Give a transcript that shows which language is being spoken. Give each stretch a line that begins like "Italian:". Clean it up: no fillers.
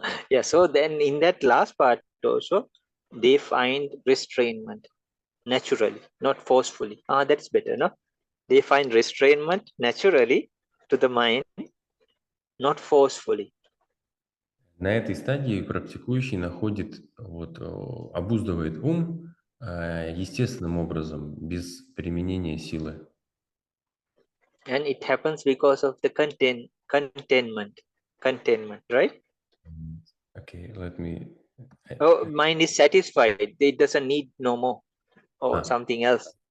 English: Yeah, so then in that last part also, they find restrainment naturally, not forcefully. That's better, no? They find restrainment naturally to the mind, not forcefully.
Russian: На этой стадии практикующий находит, обуздывает ум естественным образом, без применения силы.
English: And it happens because of the containment, right? Okay, let me... Oh, mind is satisfied. It doesn't need no more or something else.